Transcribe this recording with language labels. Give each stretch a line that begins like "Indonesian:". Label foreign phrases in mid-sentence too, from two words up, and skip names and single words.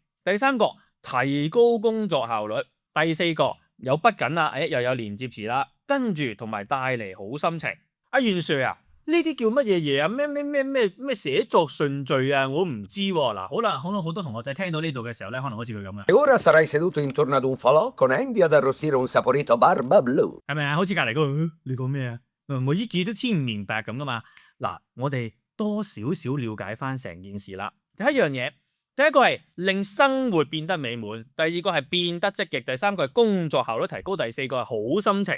Cantonese: 第三個，提高工作效率。第四個，有不緊啦，又有連接詞啦。跟住同埋帶嚟好心情。阿袁 Sir 啊，呢啲叫乜嘢嘢啊？咩寫作順序啊？我唔知喎。嗱，好啦，好多同學仔聽到呢度嘅時候咧，可能好似佢咁嘅。
Italian: Ora sarai seduto intorno ad un falò con Andy ad arrostire un saporito barba blu。
Cantonese: 係咪啊？好似隔離嗰個，你講咩啊？我依字都聽唔明白咁噶嘛。嗱，我哋多少少了解翻成件事啦。第一樣嘢，第一個係令生活變得美滿，第二個係變得積極，第三個係工作效率提高，第四個係好心情。